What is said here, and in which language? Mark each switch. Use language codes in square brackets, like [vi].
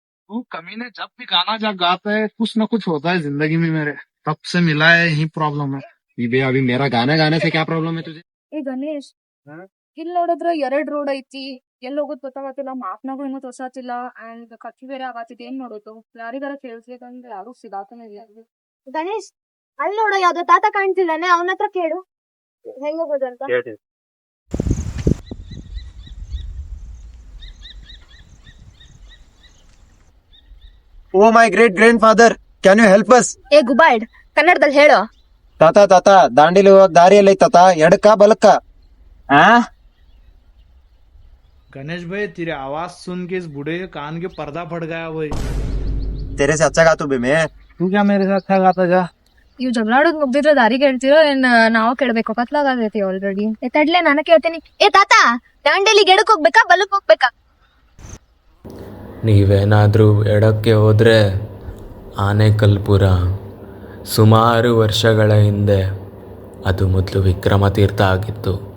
[hi] वो कमीने जब भी गाना जब गाता है कुछ ना कुछ होता है जिंदगी में मेरे। तब से मिला है यही प्रॉब्लम है। अभी मेरा गाना गाने से क्या प्रॉब्लम है तुझे? [kn] ಏ ಗಣೇಶ್ ಇಲ್ಲಿ ನೋಡಿದ್ರ 2 ರೋಡ್ ಐತಿ. ಎಲ್ಲಿ ಹೋಗೋದ್ ಗೊತ್ತಾಗತ್ತಿಲ್ಲ, ಮಾಪ್ನಾಗೂ ಇನ್ನೂ ತೋರ್ಸಾತಿಲ್ಲ ಅಂಡ್ ಖರ್ಚು ಬೇರೆ ಆಗತ್ತಿದೆ. ಏನ್ ಮಾಡೋದು? ಯಾರಿಗಾರ ಕೇಳಿಸ್ಬೇಕಂದ್ರೆ ಯಾರು ಸಿಗಾತಾನೆ ಇಲ್ಲ. ಗಣೇಶ್ ಅಲ್ಲಿ ನೋಡೋ ಯಾವ್ದೋ ತಾತ ಕಾಣ್ತಿದ್ದಾನೆ, ಅವನ ಹತ್ರ ಕೇಳು ಹೆಂಗ್ ಹೋಗೋದಂತ. [en] Oh my great grandfather, can you help us? [kn] ಏ ಗುಬಾಯ್ಡ್, ಕನ್ನಡದಲ್ಲಿ ಹೇಳೋ. ತಾತ ತಾತ, ದಾಂಡೇಲಿ ಹೋಗಕ್ ದಾರಿಯಲ್ಲಿ ತಾತ, ಎಡಕ್ಕ ಬಲಕ್ಕ? [hi] गणेश भाई तेरी आवाज सुन के इस बूढ़े के कान के पर्दा फट गया भाई। तेरे से अच्छा गा तू बे मैं। तू क्या मेरे साथ था गाता जा। [kn] ಇವ್ ಜಗಳಾಡೋದ್ ಮುಗ್ದಿದ್ರೆ ದಾರಿ ಕೇಳ್ತಿರೋ ಏನ್ ನಾವು ಕೇಳ್ಬೇಕು? ಕತ್ಲಾಗತೈತಿ ಆಲ್ರೆಡಿ. ತಡ್ಲೆ ನಾನು ಕೇಳ್ತೀನಿ. ಏ ತಾತ, ದಾಂಡೇಲಿಗೆ ಎಡಕ್ ಹೋಗ್ಬೇಕಾ ಬಲಕ್ ಹೋಗ್ಬೇಕಾ? ನೀವೇನಾದರೂ ಎಡಕ್ಕೆ ಹೋದರೆ ಆನೇಕಲ್ಪುರ. ಸುಮಾರು ವರ್ಷಗಳ ಹಿಂದೆ ಅದು ಮೊದಲು ವಿಕ್ರಮತೀರ್ಥ ಆಗಿತ್ತು.